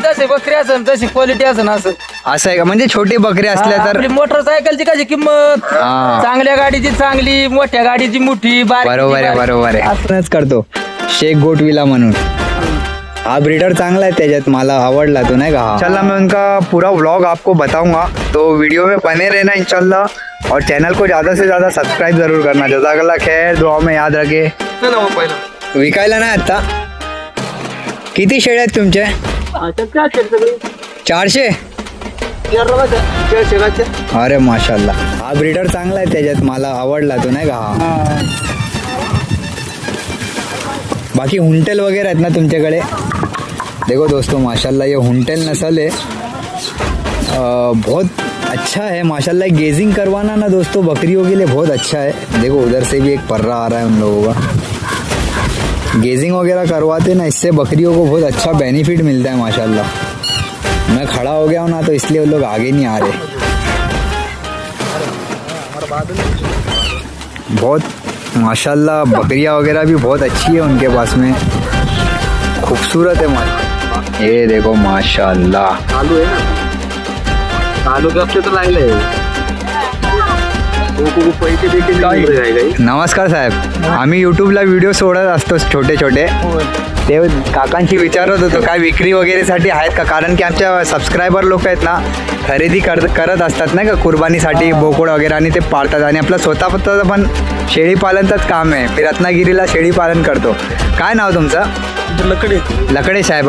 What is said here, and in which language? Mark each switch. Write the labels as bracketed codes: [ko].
[mr] जसे बकरी असन तशी क्वालिटी असन असं असं आहे का? म्हणजे छोटी बकरी असल्या तर आपली मोटरसायकलची कशी किंमत, हा. चांगल्या गाडीची चांगली, मोठ्या गाडीची मोठी, बरोबर आहे बरोबर आहे. आपणच करतो शेख गोटविला म्हणून. हा ब्रीडर चांगला है, त्याच्यात मला आवडला तो नहीं कहा. [hi] इंशाल्लाह मैं उनका पूरा व्लॉग आपको बताऊंगा, तो वीडियो में बने रहना इंशाल्लाह. और चैनल को ज़्यादा से ज़्यादा सब्सक्राइब जरूर करना. जज़ाकल्लाह खैर, दुआ में याद रखे. [mr] विकायला नाही आता. किती शेळ्या आहेत तुमचे? 400. अरे माशाल्लाह. हा ब्रीडर चांगला आहे, त्याच्यात मला आवडला तो नाही का. बाकी हुंटेल वगैरह आहेत ना तुमच्याकडे? [hi] देखो दोस्तों माशाल्लाह ये हुंटेल नस्ल है, बहुत अच्छा है माशाल्लाह. गेजिंग करवाना ना दोस्तों बकरियों के लिए बहुत अच्छा है. देखो उधर से भी एक पर्रा आ रहा है उन लोगों का. गेजिंग वगैरह करवाते ना, इससे बकरियों को बहुत अच्छा बेनिफिट मिलता है माशाल्लाह. मैं खड़ा हो गया हूँ ना, तो इसलिए वो लोग आगे नहीं आ रहे. बहुत माशाल्लाह बकरियाँ वगैरह भी बहुत अच्छी है उनके पास में, खूबसूरत है माशाल्लाह. ये देखो माशाल्लाह. आलू है ना, आलू के हफ्ते तो लागले. [mr] नमस्कार साहेब, आम्ही यूट्यूबला व्हिडिओ सोडत असतो छोटे छोटे. ते काकांशी विचारत होतो काय विक्री वगैरेसाठी आहेत का, कारण की आमच्या सबस्क्रायबर लोक आहेत ना, खरेदी करत असतात नाही का कुर्बानीसाठी बोकड वगैरे, आणि ते पाळतात. आणि आपलं स्वतःचं पण शेळीपालनचंच काम आहे. मी रत्नागिरीला शेळीपालन करतो. काय नाव तुमचं? लकडे साहेब.